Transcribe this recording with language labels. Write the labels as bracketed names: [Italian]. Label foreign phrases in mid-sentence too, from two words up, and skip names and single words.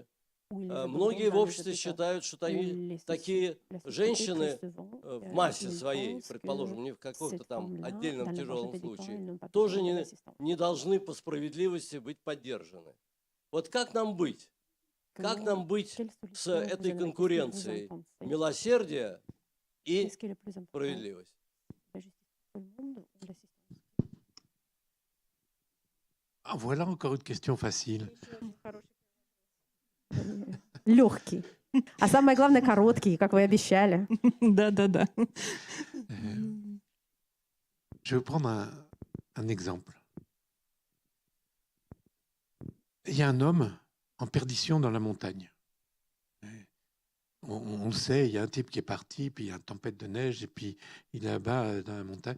[Russian] Многие в обществе считают, что такие женщины в массе своей, предположим, не в каком-то там отдельном тяжелом случае, тоже не должны по справедливости быть поддержаны. Вот как нам быть? Как нам быть с этой конкуренцией милосердия и справедливости? [French] Ah, voilà encore une question facile. [Russian] Легкий. А самое главное, короткий, как вы обещали. Да-да-да. [French] Je vais prendre un exemple. Il y a un homme en perdition dans la montagne. On le sait, il y a un type qui est parti, puis il y a une tempête de neige, et puis il est là-bas dans la montagne.